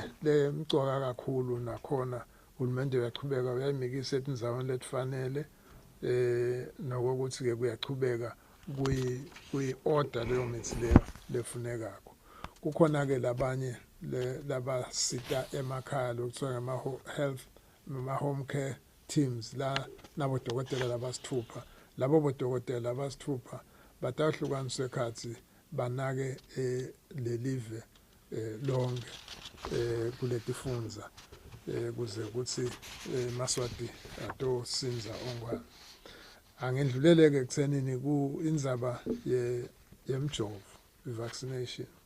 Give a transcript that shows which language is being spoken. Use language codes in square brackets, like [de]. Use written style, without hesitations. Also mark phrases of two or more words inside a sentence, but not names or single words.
[ss] lemcoka kakhulu nakhona uhulumende uyachubeka uyayimikisa etindzaweni letifanele nokuthi ke kuyachubeka kuyi-order leyo mithi leyo lefunekako kukhona ke labanye labasita emakhaya lokuthiwa ngama-health noma- [en] home care teams [ss] la nabodokotela labasithupha labo bodokotela labasithupha batahlukaniswa ekhatsi banake lelive lonke kuletifunza kuze kuthi Maswati atosinza ongwane angendluleleke ekuthenini indzaba yemjovo vaccination